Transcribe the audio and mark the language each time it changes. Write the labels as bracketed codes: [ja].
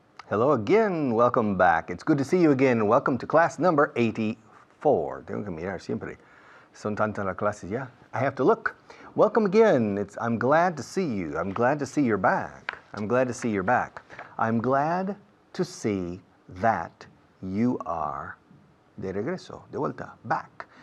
[en] Hello again, welcome back. It's good to see you again. Welcome to class number 84. [es] Tengo que mirar siempre. Son tantas las clases ya. [en] I have to look. Welcome again. I'm glad to see you. I'm glad to see you're back. I'm glad to see you're back. I'm glad to see that you are [es] de regreso, de vuelta, [en] back.